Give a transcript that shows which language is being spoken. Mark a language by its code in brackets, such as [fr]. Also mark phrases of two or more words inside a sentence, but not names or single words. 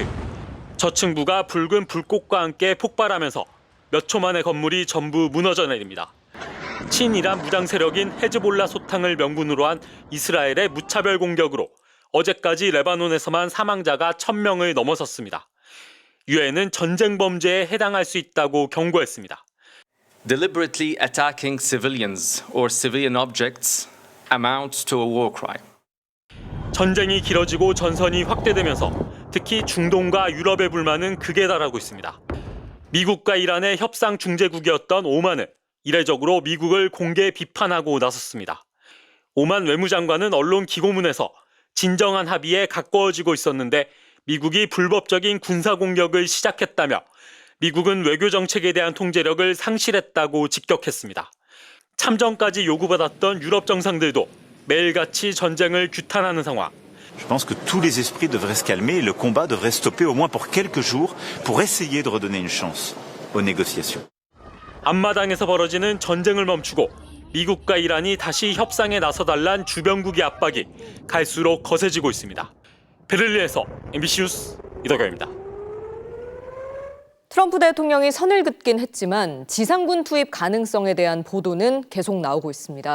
[ko] 저층부가 붉은 불꽃과 함께 폭발하면서 몇 초 만에 건물이 전부 무너져 내립니다. 친이란 무장 세력인 헤즈볼라 소탕을 명분으로 한 이스라엘의 무차별 공격으로 어제까지 레바논에서만 사망자가 1,000명을 넘어섰습니다. 유엔은 전쟁 범죄에 해당할 수 있다고 경고했습니다. [en] Deliberately attacking civilians or civilian objects amounts to a war crime. [ko] 전쟁이 길어지고 전선이 확대되면서 특히 중동과 유럽의 불만은 극에 달하고 있습니다. 미국과 이란의 협상 중재국이었던 오만은 이례적으로 미국을 공개 비판하고 나섰습니다. 오만 외무장관은 언론 기고문에서 진정한 합의에 가까워지고 있었는데 미국이 불법적인 군사 공격을 시작했다며 미국은 외교 정책에 대한 통제력을 상실했다고 직격했습니다. 참전까지 요구받았던 유럽 정상들도 매일같이 전쟁을 규탄하는 상황. [fr] Je pense que tous les esprits devraient se calmer et le combat devrait stopper au moins pour quelques jours pour essayer de redonner une chance aux négociations. [ko] 앞마당에서 벌어지는 전쟁을 멈추고 미국과 이란이 다시 협상에 나서달란 주변국의 압박이 갈수록 거세지고 있습니다. 베를린에서 MBC 뉴스 이덕영입니다. 트럼프 대통령이 선을 긋긴 했지만 지상군 투입 가능성에 대한 보도는 계속 나오고 있습니다.